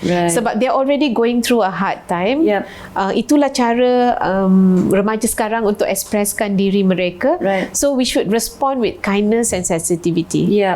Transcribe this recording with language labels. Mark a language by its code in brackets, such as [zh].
[id] Sebab [en] they're already going through a hard time. [id] Itulah cara remaja sekarang untuk ekspreskan diri mereka. [en] So we should respond with kindness and sensitivity.